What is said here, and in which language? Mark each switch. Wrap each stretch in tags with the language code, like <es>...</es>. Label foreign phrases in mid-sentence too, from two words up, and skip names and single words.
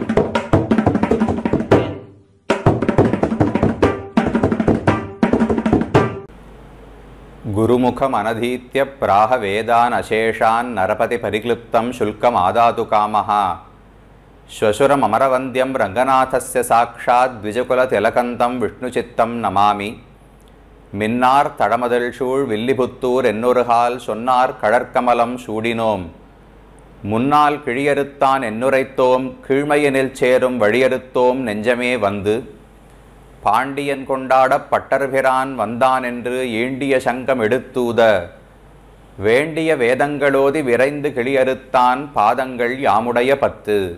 <sa>गुरुमुखम् अनधीत्य प्राह वेदान् अशेषान् नरपति परिक्लिप्तं शुल्कम् आदातु कामः श्वशुरम् अमरवन्द्यं रङ्गनाथस्य साक्षात् द्विजकुलतिलकन्तं विष्णुचित्तं नमामि</sa> <ta>மின்னார் தடமதில் சூழ் வில்லிபுத்தூர் என்னொருகால் சொன்னார் கடற்கமலம் சூடினோம் முன்னால் கிழியறுத்தான் என்னுரைத்தோம் கீழ்மையினில் சேரும் வழியறுத்தோம் நெஞ்சமே வந்து பாண்டியன் கொண்டாடப் பட்டர்பிரான் வந்தான் என்று ஈண்டிய சங்கம் எடுத்தூத வேண்டிய வேதங்களோதி விரைந்து கிழியறுத்தான் பாதங்கள் யாமுடைய 10</ta>